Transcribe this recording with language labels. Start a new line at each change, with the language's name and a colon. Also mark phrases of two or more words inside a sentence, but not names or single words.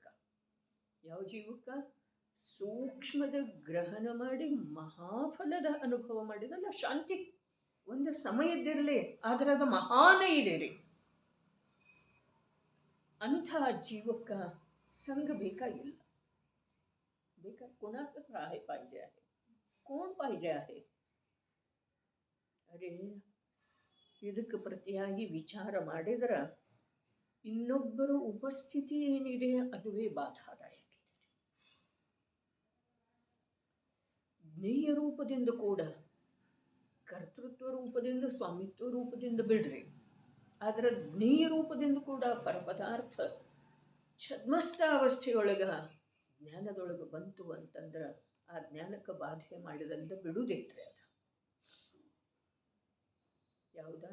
Kannada: ಯಾವ ಜೀವಕ್ಕೆ? ಸೂಕ್ಷ್ಮದ ಗ್ರಹಣ ಮಾಡಿ ಮಹಾಫಲದ ಅನುಭವ ಮಾಡಿದಲ್ಲ ಶಾಂತಿ. ಒಂದು ಸಮಯದ್ದಿರಲಿ, ಆದರೆ ಅದು ಮಹಾನ ಇದೆ ರೀ. ಅಂಥ ಜೀವಕ್ಕೆ संग ಬೇಕಾಗಿಲ್ಲ.
Marathi: कोणाचं सहाय्य पाहिजे आहे? कोण पाहिजे आहे?
Kannada: ಅರೆ ಇದಕ್ಕೆ ಪ್ರತಿಯಾಗಿ ವಿಚಾರ ಮಾಡಿದ್ರೆ ಇನ್ನೊಬ್ಬರ ಉಪಸ್ಥಿತಿ ಏನಿದೆ ಅದುವೇ ಬಾಧಾದಾಯಕ. ಜ್ಞೇಯ ರೂಪದಿಂದ ಕೂಡ, ಕರ್ತೃತ್ವ ರೂಪದಿಂದ, ಸ್ವಾಮಿತ್ವ ರೂಪದಿಂದ ಬಿಡ್ರಿ, ಆದರೆ ಜ್ಞೇಯ ರೂಪದಿಂದ ಕೂಡ ಪರಪದಾರ್ಥ ಛದ್ಮಸ್ಥ ಅವಸ್ಥೆಯೊಳಗ ಜ್ಞಾನದೊಳಗೆ ಬಂತು ಅಂತಂದ್ರೆ ಆ ಜ್ಞಾನಕ್ಕೆ ಬಾಧೆ ಮಾಡಿದಂತ ಬಿಡುವುದಿಟ್ರೆ ಅದು ಯಾವುದಾ?